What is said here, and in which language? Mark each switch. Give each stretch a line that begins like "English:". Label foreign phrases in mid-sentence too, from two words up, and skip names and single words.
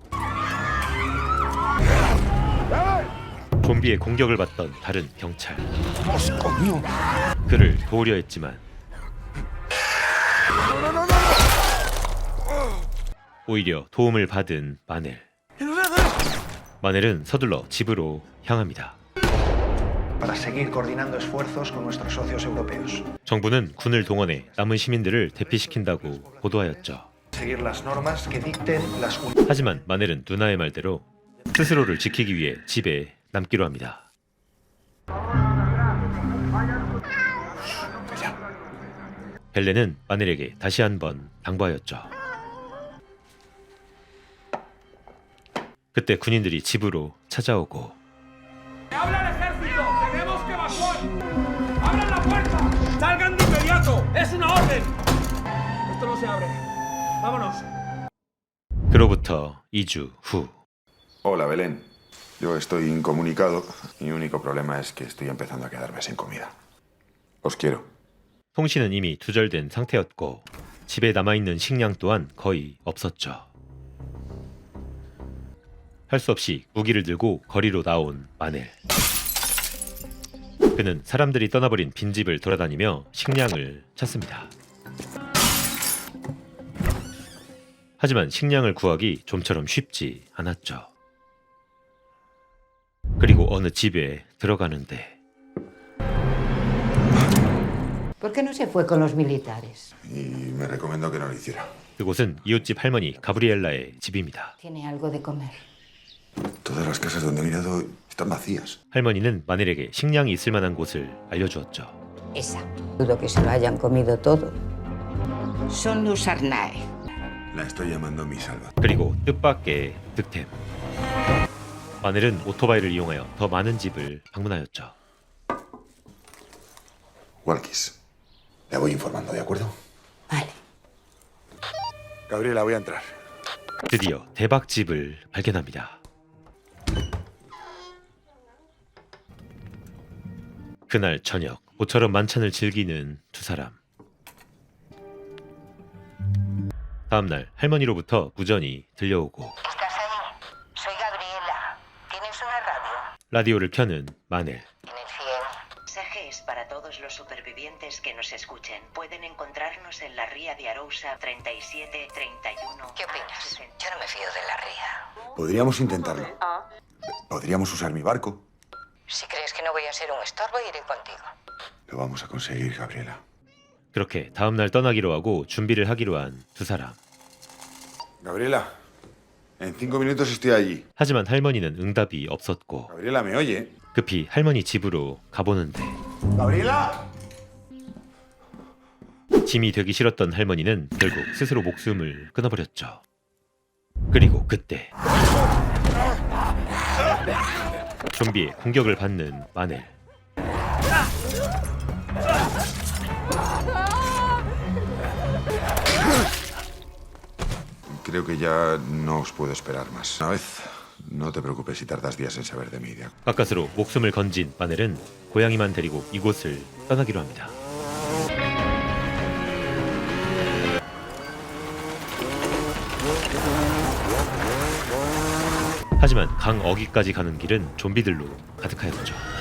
Korean: 좀비의 공격을 받던 다른 경찰. 그를 도우려 했지만 오히려 도움을 받은 마넬. 마넬은 서둘러 집으로 향합니다.
Spanish: para seguir coordinando esfuerzos con nuestros socios europeos.
Korean: 정부는 군을 동원해 남은 시민들을 대피시킨다고 보도하였죠.
Spanish: Seguir las normas que dicten las
Korean: 하지만 마넬은 누나의 말대로 스스로를 지키기 위해 집에 남기로 합니다. 벨렌은 마넬에게 다시 한번 당부하였죠. 그때 군인들이 집으로 찾아오고
Spanish: ¡Habla el ejército! ¡Tenemos que evacuar! ¡Abran la puerta! ¡Salgan de inmediato! ¡Es una orden! Esto no se abre. ¡Vámonos!
Korean: 그로부터 2주 후
Spanish: Hola, Belén. Yo estoy incomunicado. Mi único problema es que estoy empezando a quedarme sin comida. Os quiero.
Korean: 통신은 이미 두절된 상태였고 집에 남아있는 식량 또한 거의 없었죠. 할 수 없이 무기를 들고 거리로 나온 마넬. 그는 사람들이 떠나버린 빈집을 돌아다니며 식량을 찾습니다. 하지만 식량을 구하기 좀처럼 쉽지 않았죠. 그리고 어느 집에 들어가는데
Spanish: ¿Por qué no se fue con los militares? Y me recomendó que no lo hiciera.
Korean: 그곳은 이웃집 할머니 가브리엘라의 집입니다.
Spanish: Tiene algo de comer. Todas las casas donde he mirado están vacías.
Korean: 할머니는 마넬에게 식량이 있을 만한 곳을 알려주었죠.
Spanish: Esa. Dudo que se lo hayan comido todo. Son los Arnae. La estoy llamando mi salva.
Korean: 그리고 뜻밖의 득템. 마넬은 오토바이를 이용하여 더 많은 집을 방문하였죠.
Spanish: Walkis. Le voy informando, ¿de acuerdo? Vale. Gabriela, voy a entrar.
Korean: 드디어 대박집을 발견합니다. 그날 저녁 모처럼 만찬을 즐기는 두 사람. 다음날 할머니로부터 무전이 들려오고
Spanish: ¿Estás ahí? Soy Gabriela. ¿Tienes una radio?
Korean: 라디오를 켜는 마넬.
Spanish: En el 100. Mensajes para todos los supervivientes que nos escuchen. Pueden encontrarnos en la ría de Arousa 3731. ¿Qué opinas? Yo no me fío de la ría. Podríamos intentarlo. Podríamos usar mi barco. Si crees que no voy a ser un estorbo, iré contigo. Lo vamos a conseguir, Gabriela.
Korean: 그렇게 다음날 떠나기로 하고 준비를 하기로 한 두 사람.
Spanish: Gabriela, en 5 minutos estoy allí.
Korean: 하지만 할머니는 응답이 없었고
Spanish: Gabriela, ¿me oye?
Korean: 급히 할머니 집으로 가보는데
Spanish: ¡Gabriela!
Korean: 짐이 되기 싫었던 할머니는 결국 스스로 목숨을 끊어버렸죠. 그리고 그때 좀비의 공격을 받는 마넬.
Spanish: Creo que ya no os puedo esperar más. Una vez, no te preocupes si tardas días en saber de mí.
Korean: 가까스로 목숨을 건진 마넬은 고양이만 데리고 이곳을 떠나기로 합니다. 하지만 강 어귀까지 가는 길은 좀비들로 가득하였죠.